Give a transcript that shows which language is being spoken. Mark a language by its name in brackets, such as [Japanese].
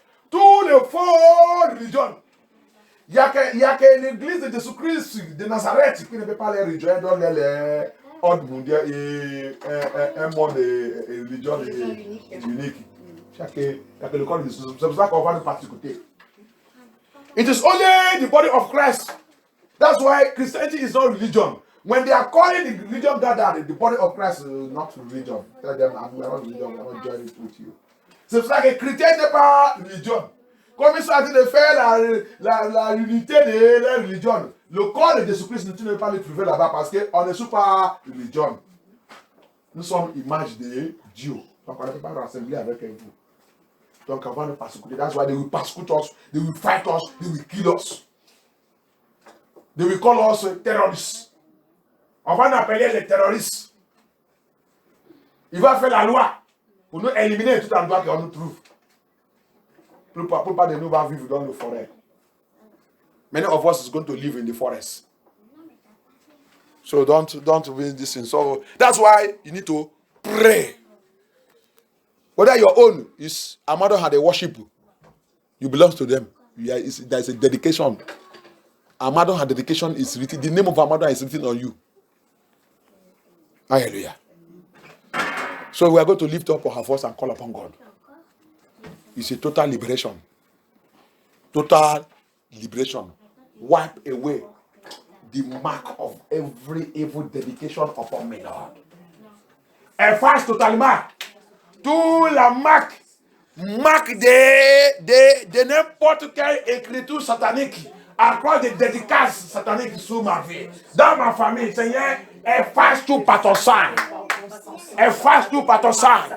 [French] Tous les faux religions. Il n'y a que l'église de Jésus-Christ de Nazareth qui ne peut pas les rejoindre dans les ordres mondiaux et un monde de religion unique. Il y a que le corps de Jésus. C'est pour ça qu'on va nous persécuter. [English] It is only the body of Christ. That's why Christianity is not religion. When they are calling the religion gathered, the body of Christ is not religion. Tell them, we are not religion, we are not joining with you. [French] C'est pour ça que chrétien n'est pas religion. Comme ils sont en train de faire la unité de la religion, le corps de Jésus-Christ, tu ne peux pas le trouver là-bas parce qu'on ne suit pas religion. Nous sommes image de Dieu. Donc on ne peut pas rassembler avec vous. Donc on va nous persécuter. [English] That's why they will persecute us, they will fight us, they will kill us. They will call us terrorists. [French] On va nous appeler les terroristes. Il va faire la loi pour nous éliminer tout endroit qu'on nous trouve. Pour pas de nous va vivre dans le forêt. [English] Many of us is going to live in the forest. So don't win this thing. So that's why you need to pray. Whether your own is Amado had a worship, you belong to them. There's a dedication. Amado had dedication is written. The name of Amado is written on you. Hallelujah. So we are going to lift up our voice and call upon God. It's a total liberation. Total liberation. Wipe away the mark of every evil dedication upon me, Lord. [French] Efface totalement toute la marque de n'importe quelle écriture satanique à cause des dédicaces sataniques sur ma vie. Dans ma famille, Seigneur, efface tout par ton sang. Efface tout par ton sang.